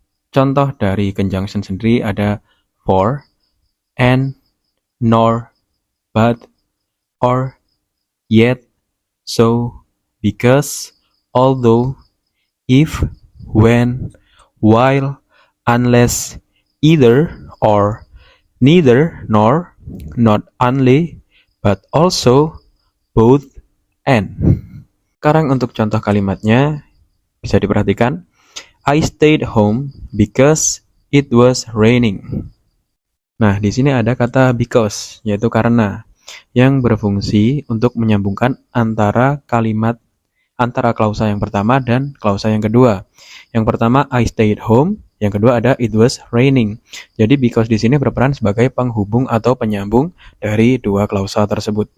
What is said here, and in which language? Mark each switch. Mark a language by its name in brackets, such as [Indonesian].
[Indonesian] Contoh dari conjunction sendiri ada for, and, nor, but, or, yet, so, because, although, if, when, while, unless, either, or, neither, nor, not only, but also, both, and. Sekarang untuk contoh kalimatnya bisa diperhatikan. [English] I stayed home because it was raining. [Indonesian] Nah, di sini ada kata because, yaitu karena, yang berfungsi untuk menyambungkan antara kalimat antara klausa yang pertama dan klausa yang kedua. Yang pertama [English] I stayed home, [Indonesian] yang kedua ada [English] it was raining. [Indonesian] Jadi because di sini berperan sebagai penghubung atau penyambung dari dua klausa tersebut.